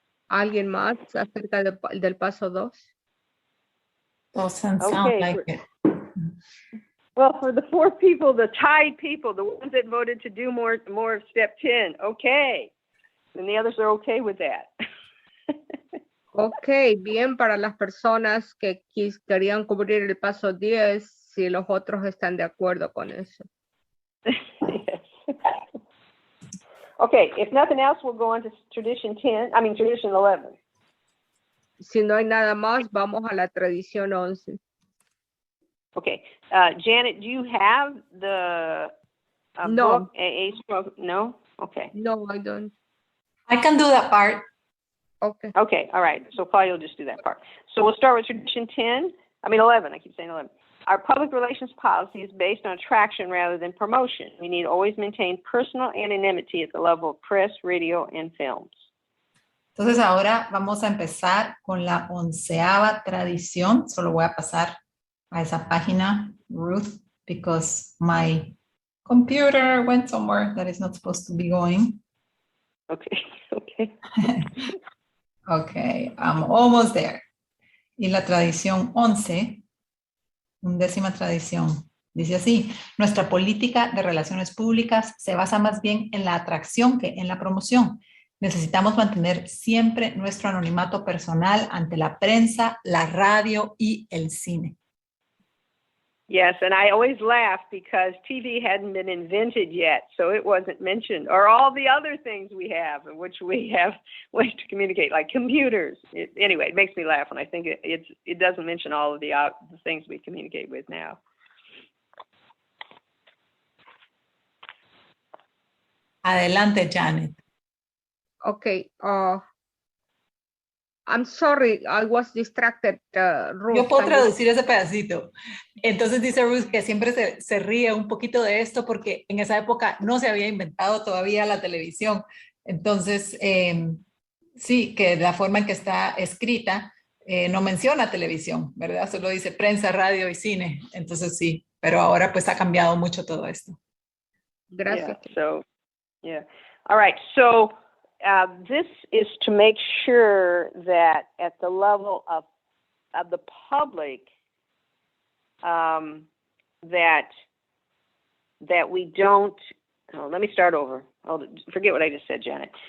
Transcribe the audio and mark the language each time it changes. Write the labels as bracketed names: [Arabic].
[Spanish] ¿Alguien más acerca del paso 2? [English] Doesn't sound like it. Well, for the 4 people, the tied people, the ones that voted to do more of step 10, okay. And the others are okay with that. [Spanish] Ok, bien, para las personas que querían cubrir el paso 10, si los otros están de acuerdo con eso. [English] Yes. Okay, if nothing else, we'll go on to tradition 11. [Spanish] Si no hay nada más, vamos a la tradición 11. [English] Okay, Janet, do you have the No. book? No? Okay. No, I don't. I can do that part. Okay. Okay, all right. So Claudia will just do that part. So we'll start with tradition 11. I keep saying 11. Our public relations policy is based on attraction rather than promotion. We need to always maintain personal anonymity at the level of press, radio, and films. [Spanish] Entonces ahora vamos a empezar con la 11ª tradición. Solo voy a pasar a esa página, [English] Ruth, because my computer went somewhere that is not supposed to be going. Okay. Okay. Okay, I'm almost there. [Spanish] Y la tradición 11, 11ª tradición, dice así: nuestra política de relaciones públicas se basa más bien en la atracción que en la promoción. Necesitamos mantener siempre nuestro anonimato personal ante la prensa, la radio y el cine. [English] Yes, and I always laugh because TV hadn't been invented yet, so it wasn't mentioned, or all the other things we have in which we have ways to communicate, like computers. Anyway, it makes me laugh when I think it doesn't mention all of the things we communicate with now. [Spanish] Adelante, Janet. [English] Okay. I'm sorry, I was distracted, Ruth. [Spanish] Yo puedo traducir ese pedacito. Entonces dice Ruth que siempre se ríe un poquito de esto porque en esa época no se había inventado todavía la televisión. Entonces, sí, que la forma en que está escrita no menciona televisión, ¿verdad? Solo dice prensa, radio y cine. Entonces sí, pero ahora pues ha cambiado mucho todo esto. Gracias. [English] Yeah. All right. So this is to make sure that at the level of the public, that we don't. Oh, let me start over. Forget what I just said, Janet.